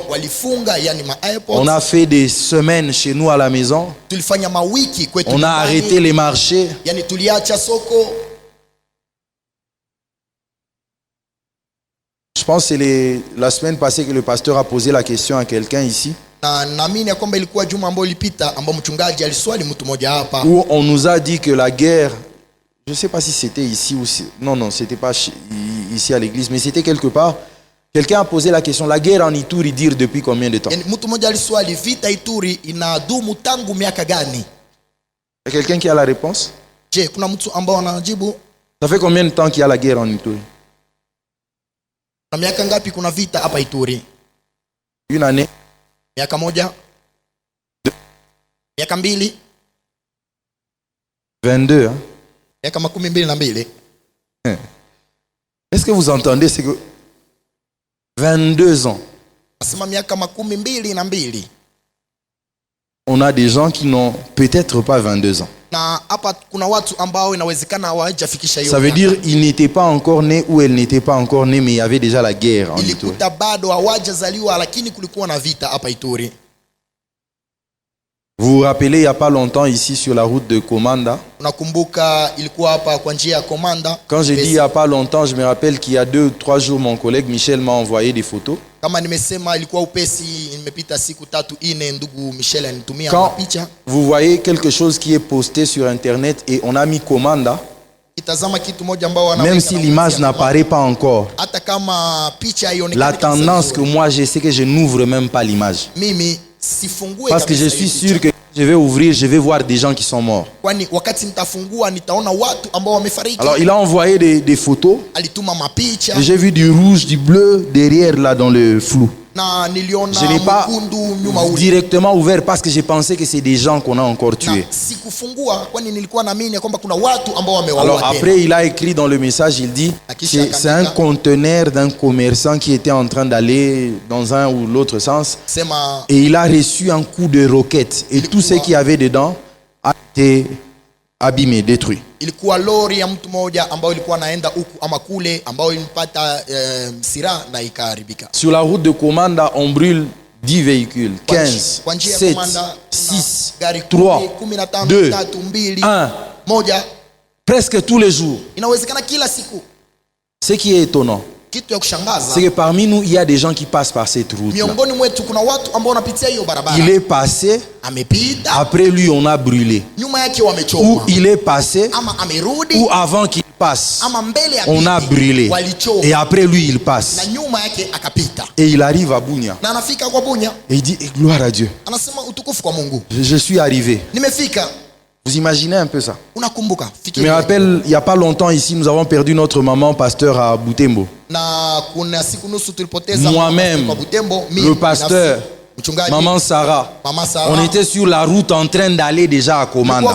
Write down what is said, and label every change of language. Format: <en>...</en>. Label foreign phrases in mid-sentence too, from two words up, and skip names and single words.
<fr>On a fait des semaines chez nous à la maison. On a arrêté les marchés. Je pense que c'est la semaine passée que le pasteur a posé la question à quelqu'un ici.</fr> <sw>Na naamini kwamba ilikuwa juma ambalo lilipita ambapo mchungaji aliswali mtu mmoja hapa.</sw> <fr>Où on nous a dit que la guerre, je sais pas si c'était ici ou si, non, c'était pas ici à l'église, mais c'était quelque part. Quelqu'un a posé la question, la guerre en Ituri dure depuis combien de temps?</fr> <sw>Mtu mmoja aliswali, vita Ituri inadumu tangu miaka gani?</sw> <fr>Il y a quelqu'un qui a la réponse?</fr> <sw>Je, kuna mtu ambao anajibu?</sw> <fr>Ça fait combien de temps qu'il y a la guerre en Ituri?</fr> <sw>Na miaka ngapi kuna vita hapa Ituri?</sw> <fr>Une année?</fr> <sw>Miaka moja? Miaka mbili?</sw> <fr>22, hein?</fr> <sw>Miaka 22.</sw> <fr>Est-ce que vous entendez? C'est que 22 ans.</fr> <sw>Nasema miaka 22.</sw> <fr>On a des gens qui n'ont peut-être pas 22 ans.</fr> <sw>Na hapa kuna watu ambao inawezekana hawajafikisha hiyo.</sw> <fr>Ça veut dire ils n'étaient pas encore nés ou elles n'étaient pas encore nées, mais il y avait déjà la guerre en Ituri.</fr> <sw>Ilikuta bado hawajazaliwa lakini kulikuwa na vita hapa Ituri.</sw> <fr>Vous vous rappelez, il n'y a pas longtemps ici sur la route de Komanda.</fr> <sw>Unakumbuka ilikuwa hapa kwa njia ya Komanda.</sw> <fr>Quand j'ai dit il n'y a pas longtemps, je me rappelle qu'il y a 2 ou 3 jours, mon collègue Michel m'a envoyé des photos.</fr> <sw>Kama nimesema ilikuwa upesi, imepita siku 3-4 ndugu Michel anitumia picha.</sw> <fr>Vous voyez quelque chose qui est posté sur internet et on a mis Komanda.</fr> <sw>Itazama kitu moja ambao wanaweka.</sw> <fr>Même si l'image n'apparaît pas encore.</fr> <sw>Hata kama picha haionekani.</sw> <fr>La tendance que moi j'ai, c'est que je n'ouvre même pas l'image.</fr> <sw>Mimi sifungue</sw> <fr>parce que je suis sûr que je vais ouvrir, je vais voir des gens qui sont morts.</fr> <sw>Kwani wakati nitafungua nitaona watu ambao wamefariki.</sw> <fr>Alors il a envoyé des photos.</fr> <sw>Alituma mapicha.</sw> <fr>J'ai vu du rouge, du bleu derrière là dans le flou.</fr> <sw>Na niliona</sw> <fr>je n'ai pas directement ouvert parce que j'ai pensé que c'est des gens qu'on a encore tués.</fr> <sw>Sikufungua kwani nilikuwa naamini kwamba kuna watu ambao wamewaua.</sw> <fr>Alors après il a écrit dans le message, il dit c'est un conteneur d'un commerçant qui était en train d'aller dans un ou l'autre sens. Et il a reçu un coup de roquette et tout ce qu'il y avait dedans a été abîmé, détruit.</fr> <sw>Ilikuwa lori ya mtu mmoja ambao ilikuwa naenda huku ama kule ambao ilipata sira na ikaharibika.</sw> <fr>Sur la route de Komanda, on brûle 10 véhicules, 15, 7, 6, 3, 2, 1, presque tous les jours.</fr> <sw>Inawezekana kila siku.</sw> <fr>Ce qui est étonnant,</fr> <sw>kitu ya kushangaza,</sw> <fr>c'est que parmi nous il y a des gens qui passent par cette route.</fr> <sw>Miongoni mwetu kuna watu ambao wanapitia hiyo barabara.</sw> <fr>Il est passé,</fr> <sw>amepita,</sw> <fr>après lui on a brûlé.</fr> <sw>Nyuma yake wamechoma.</sw> <fr>Ou il est passé,</fr> <sw>ama amerudi,</sw> <fr>ou avant qu'il passe,</fr> <sw>ama mbele ya</sw> <fr>on a brûlé.</fr> <sw>Walichoma.</sw> <fr>Et après lui il passe.</fr> <sw>Na nyuma yake akapita.</sw> <fr>Et il arrive à Bunia.</fr> <sw>Na anafika kwa Bunia.</sw> <fr>Et il dit gloire à Dieu.</fr> <sw>Anasema utukufu kwa Mungu.</sw> <fr>Je suis arrivé.</fr> <sw>Nimefika.</sw> <fr>Vous imaginez un peu ça?</fr> <sw>Unakumbuka?</sw> <fr>Je me rappelle, il n'y a pas longtemps ici, nous avons perdu notre maman pasteur à Butembo. Moi-même, le pasteur, maman Sarah, on était sur la route en train d'aller déjà à Komanda.</fr>